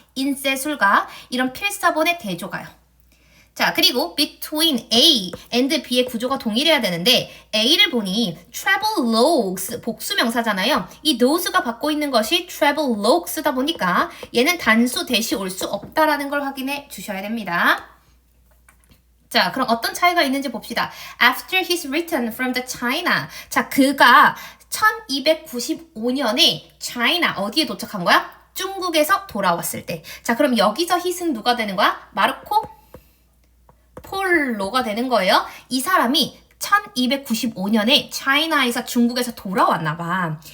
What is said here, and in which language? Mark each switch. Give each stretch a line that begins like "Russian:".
Korean: 인쇄술과 이런 필사본의 대조가요. 자, 그리고
English: between A and B
Korean: 의 구조가 동일해야 되는데 A를 보니 travelogues 복수명사잖아요. 이 those가 받고 있는 것이 travelogues다 보니까 얘는 단수 대시 올 수 없다라는 걸 확인해 주셔야 됩니다. 자, 그럼 어떤 차이가 있는지 봅시다.
English: After his return from the China.
Korean: 자, 그가 1295년에 China 어디에 도착한 거야? 중국에서 돌아왔을 때. 자, 그럼 여기서 hit은 누가 되는 거야? 마르코 폴로가 되는 거예요. 이 사람이 1295년에 차이나에서 중국에서 돌아왔나 봐.